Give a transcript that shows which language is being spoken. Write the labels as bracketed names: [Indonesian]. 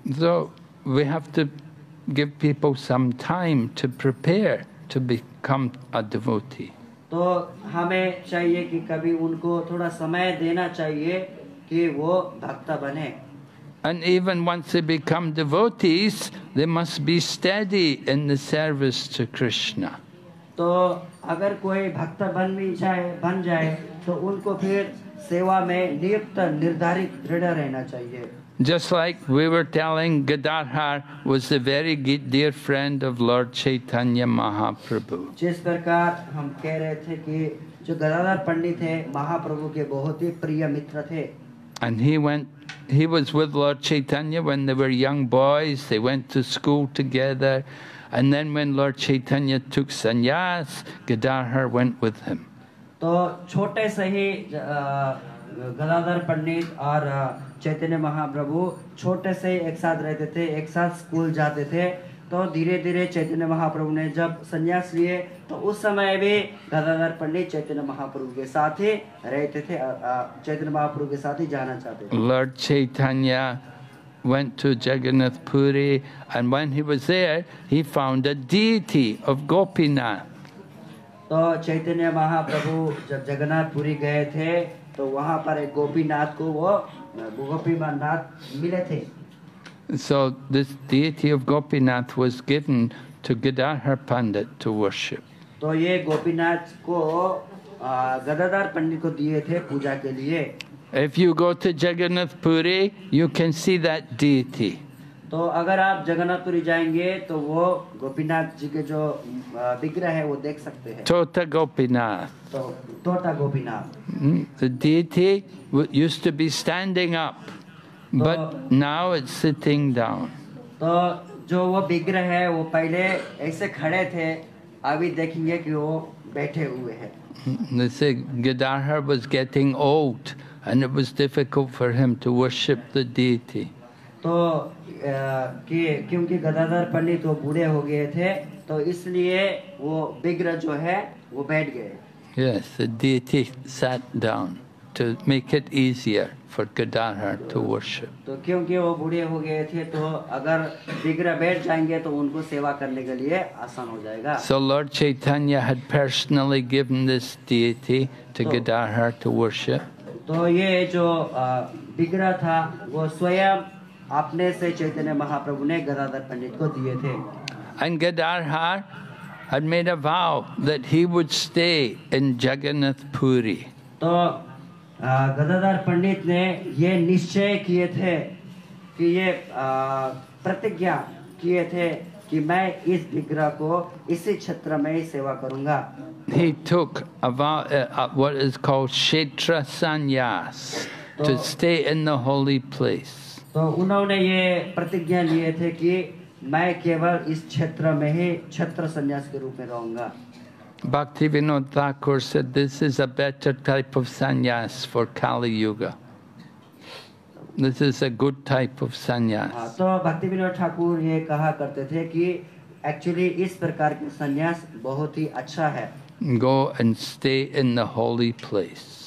[English] So we have to give people some time to prepare to become a devotee. [Hindi] तो हमें चाहिए कि कभी उनको थोड़ा समय देना चाहिए कि वो भक्त बने। [English] And even once they become devotees, they must be steady in the service to Krishna. [Hindi] तो अगर कोई भक्त बन जाए तो उनको फिर सेवा में नियुक्त निर्धारित दृढ़ रहना चाहिए। [English] Just like we were telling, Gadadhar was the very dear friend of Lord Chaitanya Mahaprabhu. [Hindi] जिस प्रकार हम कह रहे थे कि जो गदाधर पंडित थे महाप्रभु के बहुत ही प्रिय मित्र थे। [English] And he was with Lord Chaitanya when they were young boys. They went to school together. And then when Lord Chaitanya took sannyas, Gadadhar went with him. [Hindi] तो छोटे से ही गदाधर पंडित और चैतन्य महाप्रभु छोटे से ही एक साथ रहते थे, एक साथ स्कूल जाते थे। तो धीरे धीरे चैतन्य महाप्रभु ने जब संन्यास लिए तो उस समय भी गदाधर पंडित चैतन्य महाप्रभु के साथ ही रहते थे, चैतन्य महाप्रभु के साथ ही जाना चाहते थे। [English] Lord Chaitanya went to Jagannath Puri, and when he was there, he found a deity of Gopinath. [Hindi] तो चैतन्य महाप्रभु जब जगन्नाथ पुरी गए थे तो वहाँ पर एक गोपीनाथ को वो गोपीनाथ मिले थे। [English] So this deity of Gopinath was given to Gadadhar Pandit to worship. [Hindi] तो ये गोपीनाथ को गदाधर पंडित को दिए थे पूजा के लिए। [English] If you go to Jagannath Puri, you can see that deity. [Hindi] तो अगर आप जगन्नाथपुरी जाएंगे तो वो गोपीनाथ जी के जो विग्रह है वो देख सकते हैं। [English] Tota Gopinath. [Hindi] तो तोता Gopinath. [English] The deity used to be standing up, but now it's sitting down. [Hindi] तो जो वो विग्रह है वो पहले ऐसे खड़े थे, अभी देखेंगे कि वो बैठे हुए हैं। [English] They say Gadadhar was getting old and it was difficult for him to worship the deity. [Hindi] तो क्योंकि गदाधर पंडित वो बूढ़े हो गए थे तो इसलिए वो विग्रह जो है वो बैठ गए। [English] Yes, the deity sat down to make it easier for Gadadhar to worship. [Hindi] तो क्योंकि वो बूढ़े हो गए थे तो अगर विग्रह बैठ जाएंगे तो उनको सेवा करने के लिए आसान हो जाएगा। [English] So Lord Chaitanya had personally given this deity to Gadadhar to worship. [Hindi] तो ये जो विग्रह था वो स्वयं अपने से चैतन्य महाप्रभु ने गदाधर पंडित को दिए थे। [English] And Gadadhar had made a vow that he would stay in Jagannath Puri. [Hindi] तो गदाधर पंडित ने ये निश्चय किए थे कि ये प्रतिज्ञा किए थे कि मैं इस विग्रह को इसी क्षेत्र में ही सेवा करूंगा। [English] He took a vow, what is called Kshetra Sannyas, to stay in the holy place. [Hindi] तो उन्होंने ये प्रतिज्ञा लिए थे कि मैं केवल इस क्षेत्र में ही छत्र संन्यास के रूप में रहूंगा। [English] Bhaktivinoda Thakur said this is a better type of sannyas for Kali Yuga. This is a good type of sannyas. [Hindi] तो भक्ति विनोद ठाकुर ये कहा करते थे कि एक्चुअली इस प्रकार के संन्यास बहुत ही अच्छा है। [English] Go and stay in the holy place.